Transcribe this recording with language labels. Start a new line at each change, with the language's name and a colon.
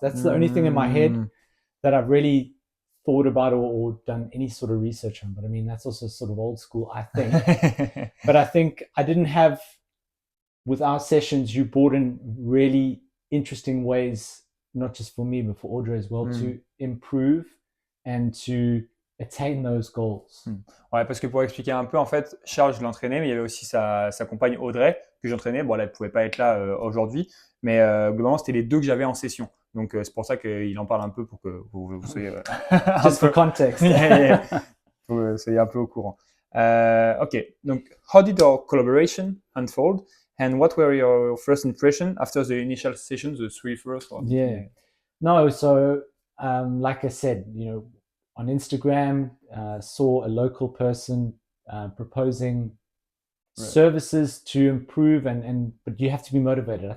English: That's the only thing in my head that I've really thought about or done any sort of research on. But I mean, that's also sort of old school, I think. But I think I didn't have, with our sessions, you brought in really interesting ways, not just for me, but for Audrey as well, to improve and to attain those goals.
French: Ouais, parce que pour expliquer un peu, en fait, Charles, je l'entraînais, mais il y avait aussi sa compagne Audrey que j'entraînais. Bon, là, elle ne pouvait pas être là aujourd'hui, mais globalement, c'était les deux que j'avais en session. Donc, c'est pour ça qu'il en parle un peu pour que vous soyez
English: Just for context.
French: Pour que vous soyez un peu au courant.
English: OK,
French: donc,
English: how did our collaboration unfold? And what were your first impressions after the initial sessions, the three first? Yeah. No, so like I said, on Instagram, saw a local person proposing services to improve, but you have to be motivated.